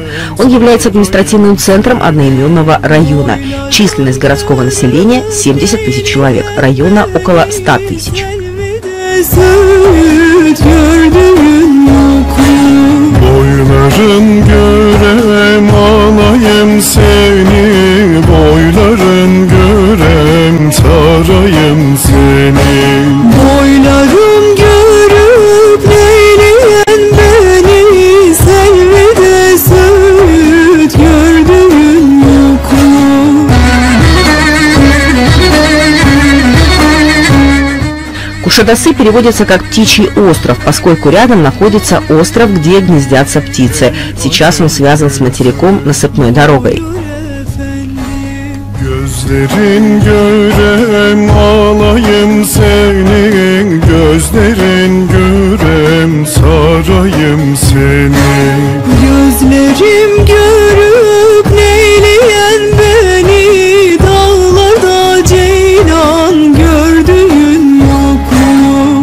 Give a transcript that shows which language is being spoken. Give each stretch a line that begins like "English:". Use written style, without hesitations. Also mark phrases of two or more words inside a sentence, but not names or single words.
Russian: Он является административным центром одноименного района. Численность городского населения 70 тысяч человек, района около 100 тысяч.
Turkish: Boyların görem alayım seni, boyların görem sarayım seni. Boylarım görüp neyleyen beni, selvede söğüt gördüğün yok mu?
Russian: Кушадасы переводится как «птичий остров», поскольку рядом находится остров, где гнездятся птицы. Сейчас он связан с материком насыпной дорогой.
Turkish: Gözlerin görem alayım seni, gözlerin görem sarayım seni. Gözlerim görüp neyleyen beni, dağlarda ceylan gördüğün yok mu?